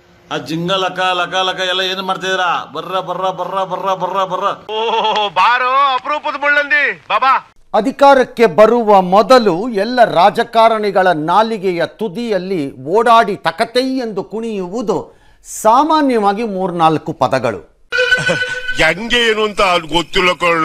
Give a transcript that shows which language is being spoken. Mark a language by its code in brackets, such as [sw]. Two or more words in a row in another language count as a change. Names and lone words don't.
[kn] ಆ ಜಿಂಗ ಲಕ ಲಕ ಲಕ ಎಲ್ಲ ಏನು ಮಾಡ್ತಿದ್ದೀರಾ? ಬರ್ರ ಬರ್ರ ಬರ್ರ ಬರ್ರ ಬರ್ರ ಬರ್ರ. ಬಾರೋ ಅಪರೂಪದ ಮುಳ್ಳಂದಿ ಬಾಬಾ. ಅಧಿಕಾರಕ್ಕೆ ಬರುವ ಮೊದಲು ಎಲ್ಲ ರಾಜಕಾರಣಿಗಳ ನಾಲಿಗೆಯ ತುದಿಯಲ್ಲಿ ಓಡಾಡಿ ತಕತೈ ಎಂದು ಕುಣಿಯುವುದು ಸಾಮಾನ್ಯವಾಗಿ 3-4 ಪದಗಳು. ಹೆಂಗೆ ಏನು ಅಂತ ಗೊತ್ತಿಲ್ಲ ಕಳ್ಳ.